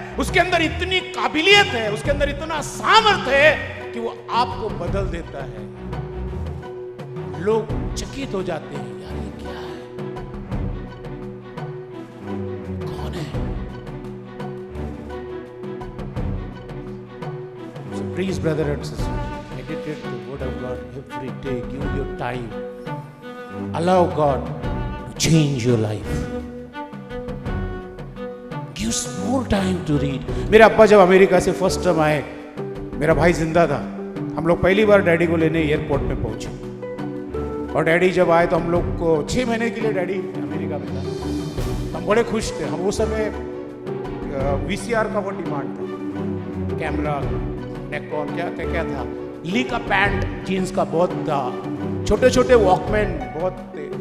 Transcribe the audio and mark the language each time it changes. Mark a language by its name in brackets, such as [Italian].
[Hindi] उसके अंदर इतनी काबिलियत है, उसके अंदर इतना सामर्थ्य है कि वो आपको बदल देता है। लोग चकित हो जाते हैं, यार ये क्या है, कौन है? [English] So please brother and sister, meditate the word of God every day. Give your time. Allow God to change your life. Give more time to read. [Hindi] मेरे अब्बा जब अमेरिका से फर्स्ट टाइम आए, मेरा भाई जिंदा था। हम लोग पहली बार डैडी को लेने एयरपोर्ट में पहुंचे और डैडी जब आए तो हम लोग को 6 महीने के लिए डैडी अमेरिका में था। हम बड़े खुश थे। हम उस समय VCR का बहुत डिमांड था, कैमरा, नेकॉन, क्या था, ली का पैंट, जीन्स का बहुत था, छोटे छोटे वॉकमैन बहुत थे।